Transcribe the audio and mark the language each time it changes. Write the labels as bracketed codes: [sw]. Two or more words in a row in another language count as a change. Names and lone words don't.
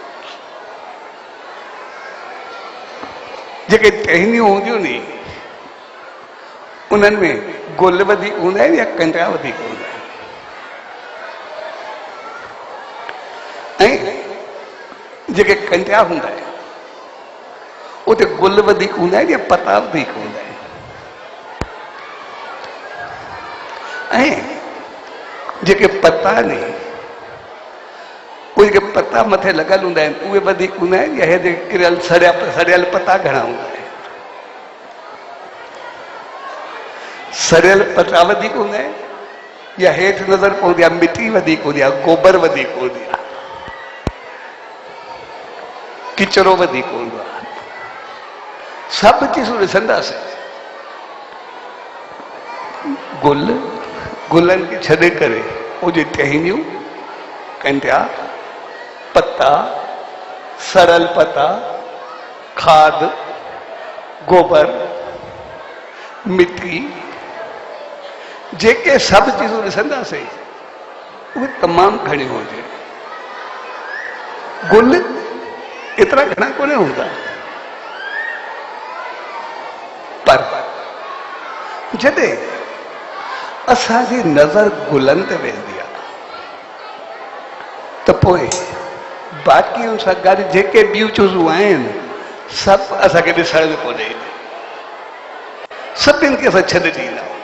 [sd] जेके टहनियूं हूंदियूं नी, उन्हनि में गुल वधीक हूंदा आहिनि या कंडा वधीक हूंदा आहिनि? ऐं जेके कंडा हूंदा आहिनि उते गुल वधीक हूंदा आहिनि या पता वधीक हूंदा आहिनि? ऐं जेके पता नी, उहे जेके पता मथे लॻल हूंदा आहिनि, उहे वधीक हूंदा आहिनि या हे जेके किरियल सड़ियल पता घणा हूंदा आहिनि? सड़ियल पता वधीक हूंदा आहिनि या हेठि नज़र पवंदी आहे मिटी वधीक हूंदी आहे, गोबर वधीक हूंदी आहे, किचरो वधीक हूंदो आहे? सभु चीज़ूं ॾिसंदासीं, गुलनि खे छॾे करे उनजी टहनियूं, कंडा, पता, सड़ल पता, खाद, गोबर, मिट्टी, जेके सभु चीज़ूं ॾिसंदासीं उहे तमामु घणियूं हुजे। गुल एतिरा घणा कोन हूंदा, पर जॾहिं असांजी नज़र गुलनि ते वेंदी आहे त पोइ बाक़ी सां गॾु जेके ॿियूं चीज़ूं आहिनि सब असांखे ॾिसण में कोन्हे, सभिनि खे असां छॾे ॾींदा आहियूं।